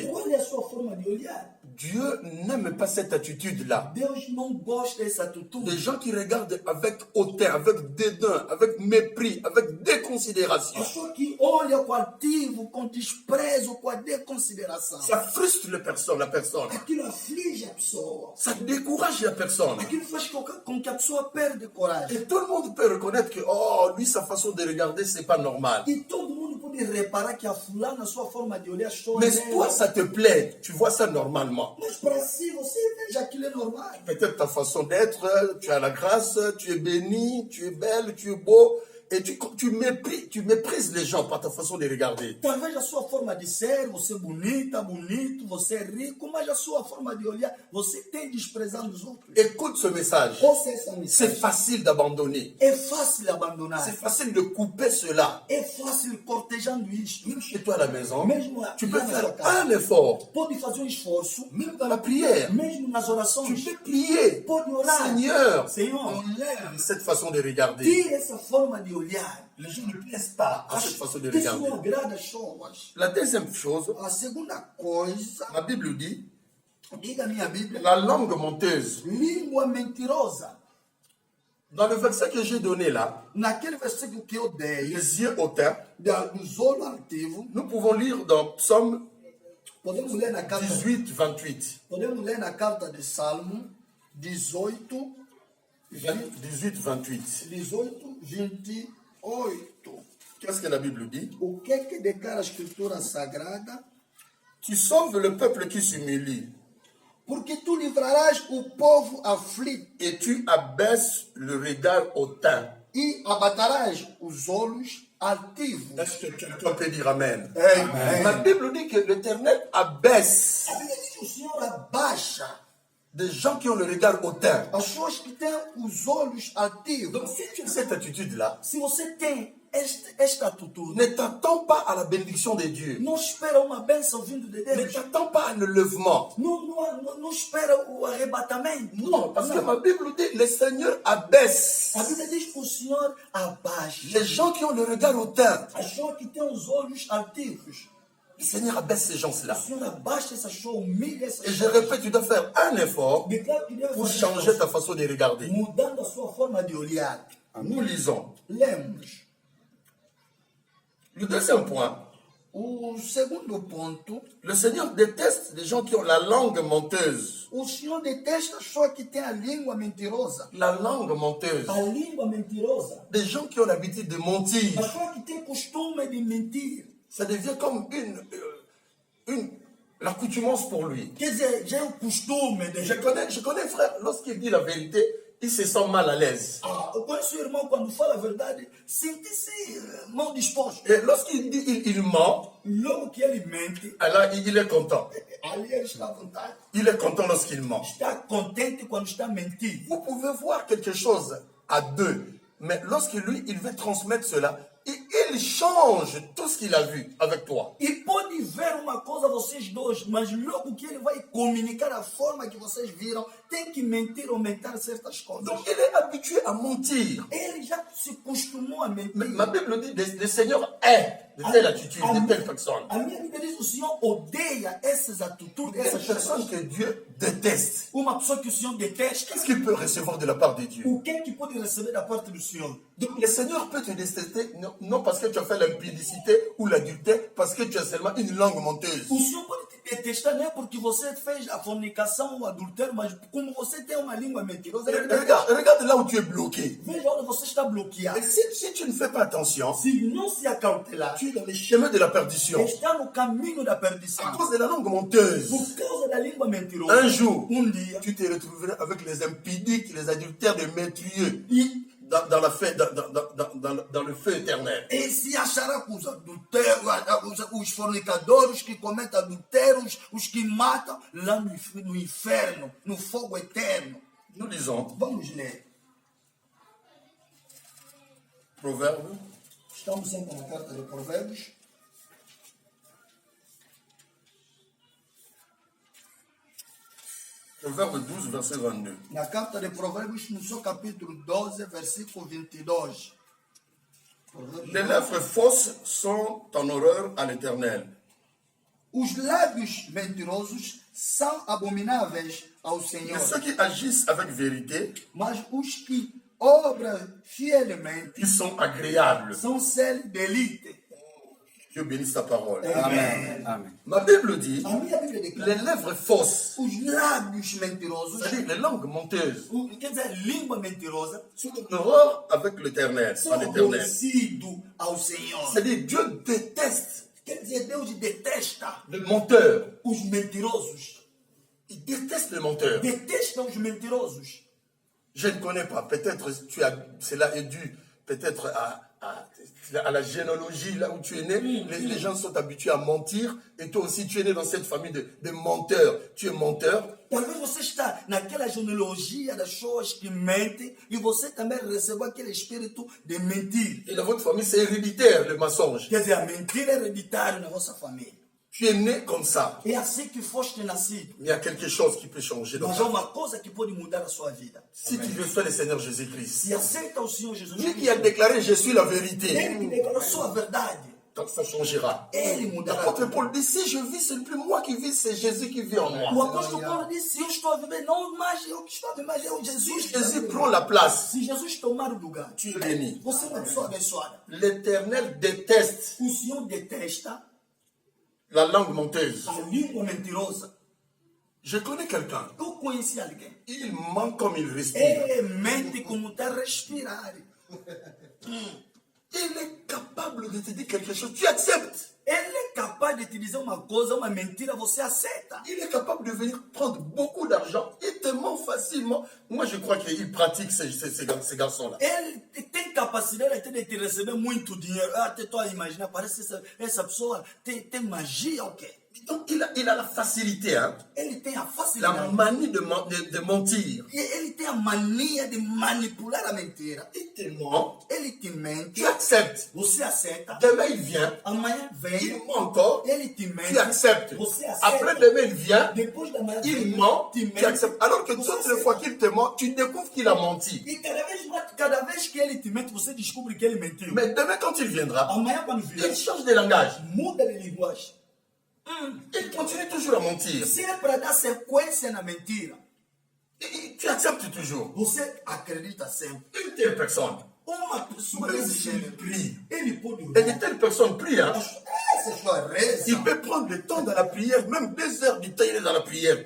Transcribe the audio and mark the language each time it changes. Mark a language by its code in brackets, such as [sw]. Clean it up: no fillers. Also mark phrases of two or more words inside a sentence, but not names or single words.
[pt] Qual é a sua forma de olhar? [fr] Dieu n'aime pas cette attitude-là. [pt] Deus não gosta dessa atitude. [fr] Des gens qui regardent avec hauteur, avec dédain, avec mépris, avec déconsidération. [pt] Pessoa que olha com ativo, com desprezo, com a desconsideração. [fr] Ça frustre la personne. [pt] Aquilo aflige a pessoa. [fr] Ça décourage la personne. [pt] Aquilo faz com que a pessoa perde coragem. [fr] Et tout le monde peut reconnaître que, oh, lui, sa façon de regarder, c'est pas normal. [pt] E todo mundo pode reparar que a fulana, sua forma de olhar, só [fr] Mais toi, ça te plaît. Tu vois ça normalement. [pt] Mas para si, você veja aquilo é normal. [fr] Peut-être ta façon d'être, tu as la grâce, tu es béni, tu es belle, tu es beau. Et tu méprises les gens par ta façon de regarder. [pt] Talvez a sua forma de ser, você é bonita, bonito, você é rico, mas a sua forma de olhar, você tem desprezando os outros. [fr] Écoute ce message. [pt] Ouça essa mensagem. [fr] C'est facile d'abandonner. [pt] É fácil abandonar. [fr] C'est facile de couper cela. [pt] É fácil cortejando isto. [fr] Même chez toi à la maison, [pt] Mesmo [fr] tu peux [pt] lá na [fr] faire [pt] sua casa. [fr] un effort. [pt] Pode fazer esforço, [fr] Même dans la prière. [pt] mesmo nas [fr] Tu [pt] orações. [fr] peux prier. [pt] Pode orar. [fr] Seigneur, [pt] Senhor, [fr] enlève cette façon de regarder. [pt] tire essa forma de olhar. [fr] Les gens ne plaisent pas à cette façon de [pt] Isso [fr] regarder. [pt] não agrada as pessoas. [fr] La deuxième chose, [pt] A segunda coisa, [fr] la Bible dit, [pt] diga a minha Bíblia, [fr] la langue menteuse. [pt] língua mentirosa. [fr] Dans le verset que j'ai donné là, [pt] Naquele versículo que eu dei, [fr] les yeux hautains, [pt] dos olhos altivos, [fr] nous pouvons lire dans Psaume podemos ler na carta, 18, 28. [pt] podemos ler na carta de Salmo 18, 18, 28. 18, 28. [fr] Qu'est-ce que la Bible dit? [pt] O que declara a Escritura Sagrada? [fr] Tu sauves le peuple qui s'humilie [pt] Porque tu livrarás o povo aflito [fr] et tu abaisses le regard hautain. [pt] e abatarás os olhos altivos. [fr] Est-ce que quelqu'un peut dire Amen? Amen. La Bible dit que l'Éternel abaisse [pt] A Bíblia diz que o Senhor abaixa [fr] des gens qui ont le regard hautain. [pt] as pessoas que têm os olhos altivos. [fr] Donc si tu as cette attitude-là, [pt] Se você tem esta atitude, [fr] ne t'attends pas à la bénédiction de Dieu. [pt] não espera uma bênção vindo de [fr] Ne [pt] Deus. [fr] t'attends pas à le levement. [pt] Não espera o arrebatamento. [fr] Non, parce que ma Bible dit le Seigneur abaisse [pt] A Bíblia diz que o Senhor abaixa [fr] les gens qui ont le regard hautain. [pt] as pessoas que têm os olhos altivos. [fr] Le Seigneur abaisse ces [pt] O [fr] gens-là. [pt] Senhor abaixa essas pessoas, humilha essas [fr] Et je [pt] pessoas. [fr] répète, tu dois faire un effort [pt] Declara que deve [fr] pour [pt] fazer [fr] changer [pt] isso, [fr] ta façon de regarder. [pt] mudando a sua forma de olhar. [fr] Nous lisons. [pt] Lemos. [fr] Le deuxième point, [pt] O segundo ponto, [fr] le Seigneur déteste les gens qui ont la langue menteuse. [pt] o Senhor detesta as pessoas que têm a língua mentirosa. [fr] La langue menteuse. [pt] A língua mentirosa. [fr] Des gens qui ont l'habitude de mentir. [pt] As pessoas que têm costume de mentir. [fr] Ça devient comme l'accoutumance pour lui. [pt] Quer dizer, já é o costume de... [fr] Je connais un frère, lorsqu'il dit la vérité, il se sent mal à l'aise. [pt] Conheço o irmão quando fala a verdade, sente-se mal disposto. [fr] Et lorsqu'il dit il ment, [pt] Logo que ele mente, [fr] alors il est content. [pt] ali ele está à vontade. [fr] Il est content lorsqu'il ment. [pt] Está contente quando está a mentir. [fr] Vous pouvez voir quelque chose à deux, mais lorsque lui, il veut transmettre cela, il change tout ce qu'il a vu avec toi. [pt] E pode ver uma coisa vocês dois, mas logo que ele vai comunicar a forma que vocês viram, tem que mentir ou aumentar certas coisas. [fr] Donc il est habitué à mentir. [pt] Ele já se costumou a mentir. [fr] Ma Bible dit, le Seigneur est de telle attitude, de telle personne. [pt] A minha Bíblia diz que o Senhor odeia essas atitudes, [fr] Il y a [pt] essas [fr] une personne [pt] pessoas. [fr] que Dieu déteste. [pt] Uma pessoa que o Senhor detesta, [fr] Qu'est-ce qu'il peut recevoir de la part de Dieu? [pt] o que é que pode receber da parte do Senhor? [fr] Donc le Seigneur peut te détester, non parce que tu as fait l'impudicité ou l'adultère, parce que tu as seulement une langue menteuse. [pt] O Senhor pode te detestar não é porque você fez a fornicação ou o adultério, mas como você tem uma língua mentirosa, ele detesta. [fr] Regarde là où tu es bloqué. [pt] Veja onde você está bloqueado. [fr] Et si tu ne fais pas attention, [pt] Se não se acautelar, [fr] tu es dans les chemins de la perdition. [pt] está no caminho da [fr] À [pt] perdição. [fr] cause de la langue menteuse. [pt] Por causa da língua mentirosa. [fr] Un jour, [pt] Dia. [fr] tu te retrouveras avec les impudiques, les adultères, les métrieux [pt] E [fr] dans le feu éternel. [pt] E se achará com os adultérios, os fornicadores que cometem adultérios, os que matam lá no inferno, no fogo eterno. [fr] Nous lisons [pt] Vamos ler. [fr] Proverbe, [pt] Estamos sempre na carta de Provérbios. [fr] Proverbe 12, verset 22. [pt] Na carta de Provérbios, no seu capítulo 12, versículo 22. Provérbios [fr] Les lèvres fausses sont en horreur à l'Éternel. [pt] Os lábios mentirosos são abomináveis ao Senhor, [fr] Mais ceux qui agissent avec vérité, [pt] mas os que obram fielmente [fr] ils sont agréables. [pt] são seus deleite. [fr] Dieu bénisse ta parole. [pt] Amém. Amen. [fr] Ma Bible dit, [pt] A minha Bíblia [fr] les [pt] declara, [fr] lèvres fausses, [pt] os lábios mentirosos, [fr] c'est-à-dire les langues menteuses, [pt] quer dizer, língua mentirosa, [fr] sont en horreur avec l'Éternel, [pt] são [fr] en l'Éternel. [pt] aborrecidos ao Senhor. [fr] C'est-à-dire Dieu déteste [pt] Quer dizer, Deus detesta [fr] les menteurs. [pt] os mentirosos. [fr] Il déteste les menteurs. [pt] Detesta os mentirosos. [fr] Je ne connais pas. Peut-être cela est dû peut-être à la généalogie, là où tu es né. Les gens sont habitués à mentir. Et toi aussi, tu es né dans cette famille de menteurs. Tu es menteur. [pt] Talvez você está naquela genealogia das pessoas que mentem e você também recebeu aquele espírito de mentir. [fr] Et dans votre famille, c'est héréditaire, le mensonge. [pt] Quer dizer, a mentira é hereditária na vossa família. [fr] Tu es né comme ça. [pt] É assim que foste nascido. [fr] Mais il y a quelque chose qui peut changer dans [pt] Mas [fr] ta [pt] há [fr] vie. [pt] uma coisa que pode mudar a sua vida. [fr] Si tu veux faire le Seigneur Jésus-Christ, [pt] Se aceita o Senhor Jesus [fr] lui qui a [pt] Cristo, [fr] déclaré je suis la vérité, [pt] ele que declarou sua verdade, [fr] donc ça changera. [pt] ele mudará. [fr] L'apôtre Paul dit si je vis, ce n'est plus moi qui vis, c'est Jésus qui vit en [pt] O [fr] moi. [pt] apóstolo Paulo disse: se eu estou a viver, não mais eu que estou a viver, mas é o Jesus. [fr] Si Jésus prend la place, [pt] Se Jesus tomar o lugar, [fr] tu es béni. [pt] você é uma pessoa abençoada. [fr] L'Éternel déteste [pt] O Senhor detesta [fr] la langue menteuse. [pt] a língua mentirosa. [fr] Je connais quelqu'un. [pt] Eu conheci alguém. [fr] Il ment comme il respire. [pt] Ele mente como está a respirar. [fr] Il est capable de te dire quelque chose. Tu acceptes. [pt] Ele é capaz de te dizer uma coisa, uma mentira, você aceita. [fr] Il est capable de venir prendre beaucoup d'argent. Il te ment facilement. Moi, je crois qu'il pratique ces garçons-là. [pt] Ele tem capacidade até de te receber muito dinheiro. Eu até estou a imaginar, parece que essa pessoa tem magia ou quê? [fr] Donc, il a la facilité, hein, [pt] Ele tem a [fr] la [pt] facilidade. [fr] manie de mentir. [pt] E ele tem a mania de manipular a mentira. [fr] Il te ment. [pt] Ele te mente, [fr] Tu acceptes. [pt] você aceita. [fr] Demain, il vient. [pt] Amanhã [fr] Il [pt] vem, [fr] ment encore. [pt] ele te mente, [fr] Tu acceptes. [pt] você [fr] Après, [pt] aceita. [fr] demain, il vient. [pt] Depois da manhã [fr] Il [pt] vem, [fr] ment. [pt] te [fr] Tu [pt] mente. [fr] acceptes. Alors que [pt] você [fr] toutes les [pt] aceita. [fr] fois qu'il te ment, tu découvres qu'il a menti. [pt] E cada vez que ele te mente, você descobre que ele mentiu. [fr] Mais demain, quand il viendra, [pt] Amanhã, quando vier, [fr] il change de langage. [pt] muda de linguagem. [fr] Il continue toujours à mentir. [pt] Se é para dar sequência na mentira, [fr] Tu acceptes toujours. [pt] você acredita sempre. [fr] Une telle personne. [pt] Uma pessoa Mas desse ele gênero, [fr] prie. [pt] ele pode [fr] Et [pt] orar. [fr] de telles personnes prient. Hein? [pt] Essas [fr] Il peut prendre le temps dans la prière, même 2 heures du temps, il est dans la prière.